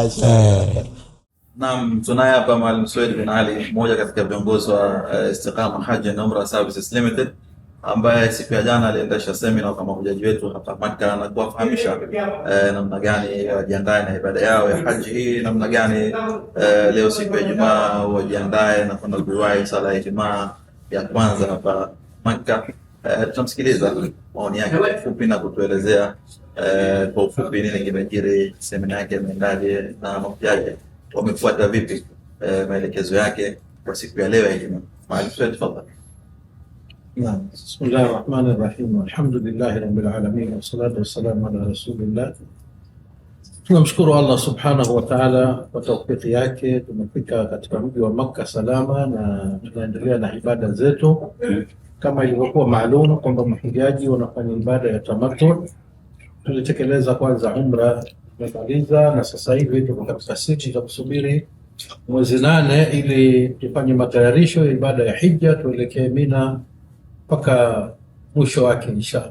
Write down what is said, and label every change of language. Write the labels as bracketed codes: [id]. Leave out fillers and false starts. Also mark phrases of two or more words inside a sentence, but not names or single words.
[sw] Naam, tunaye hapa Mwalimu Swedi bin Ali, mmoja katika viongozi wa Istiqama Hajj and Umrah Services Limited, ambaye siku ya jana aliendesha semina kwa mahujaji wetu hapa Makka na kuwafahamisha namna gani wajiandae na ibada yao ya haji hii, namna gani leo siku ya Ijumaa wajiandae na kwenda kuwahi sala ya Ijumaa ya kwanza hapa Makka. Tutamsikiliza maoni yake kwa ufupi na kutuelezea kwa ufupi nini kimejiri, semina yake imeendaje na mahujaji wamefuata vipi maelekezo yake kwa siku ya leo ya Ijumaa. Mwalimu Swedi, tafadhali. [ar] بسم الله الرحمن الرحيم. الحمد لله رب العالمين والصلاة والسلام على رسول الله. [sw] Tunamshukuru [ar] الله سبحانه وتعالى [sw] kwa tawfiki yake, tumefika katika mji wa Makka salama na tunaendelea na ibada zetu kama ilivyokuwa maalum kwamba mahujaji wanafanya ibada ya tamattu. Tulitekeleza kwanza umra, tumemaliza, na sasa hivi tuko katika siku za kusubiri mwezi 8 ili tufanye matayarisho ya ibada ya hija, tuelekee Mina mpaka mwisho wake inshallah.